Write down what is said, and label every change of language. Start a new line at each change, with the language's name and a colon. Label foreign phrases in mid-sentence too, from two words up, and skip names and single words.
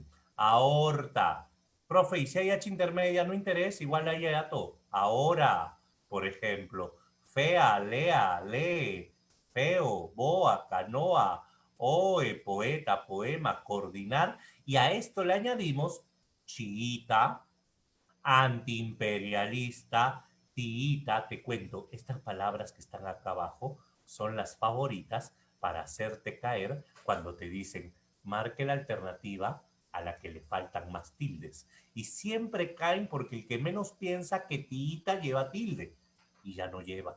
Spanish: Aorta. Profe, y si hay H intermedia, no interesa, igual hay hiato. Ahora, por ejemplo, fea, lea, lee, feo, boa, canoa, oe, poeta, poema, coordinar. Y a esto le añadimos chiita, antiimperialista, tiita, te cuento, estas palabras que están acá abajo son las favoritas para hacerte caer cuando te dicen marque la alternativa a la que le faltan más tildes. Y siempre caen porque el que menos piensa que tiita lleva tilde y ya no lleva.